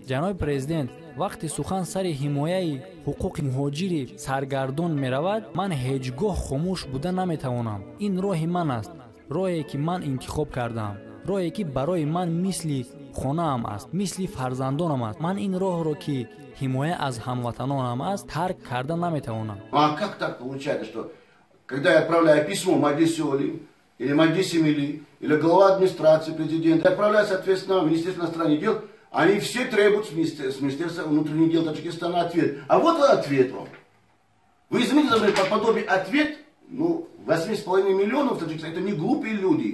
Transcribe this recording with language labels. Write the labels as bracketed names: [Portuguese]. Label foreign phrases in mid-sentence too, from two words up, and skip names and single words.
[Tajik] ҷаноби президент, вақти сухан сари ҳимояи ҳуқуқи муҳоҷири саргардон меравад, ман ҳеҷ гоҳ хомӯш буда наметавонам. ин роҳи ман аст, роҳе ки ман интихоб кардам, роҳе ки барои ман мисли хонаам аст, мисли фарзандонам аст. ман ин роҳро, ки ҳимоя аз ҳамватанонам аст, тарк карда наметавонам. [Russian] А как так получается, что когда я отправляю письмо Маджлиси Оли или Маджлиси Милли, или глава администрации президента, отправляю, соответственно, в Министерство иностранных дел, они все требуют с Министерства внутренних дел Таджикистана ответ. А вот ответ вам. Вы извините за мой подобие ответ, 8,5 миллионов Таджикистана, это не глупые люди.